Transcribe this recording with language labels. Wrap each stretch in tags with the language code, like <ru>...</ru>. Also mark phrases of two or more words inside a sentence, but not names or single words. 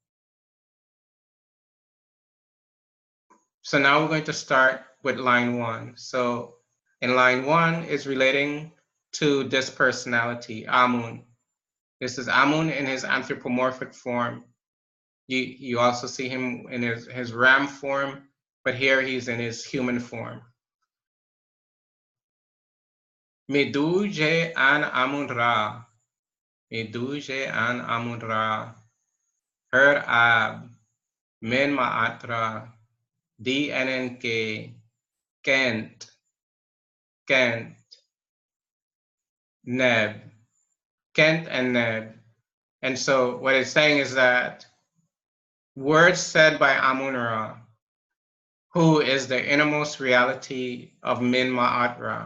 <en>So now we're going to start with line 1. So in line 1 is relating to this personality, Amun. This is Amun in his anthropomorphic form. You also see him in his ram form, but here he's in his human form.</en> <egy>Meduje an Amun Ra. Meduje an Amun Ra. Her Ab. Men Maatra. DNNK. Kent. Kent. Neb. Kent and Neb.</egy> <en>And so what it's saying is that words said by Amun-Ra, who is the innermost reality of Min Ma'at-Ra.</en>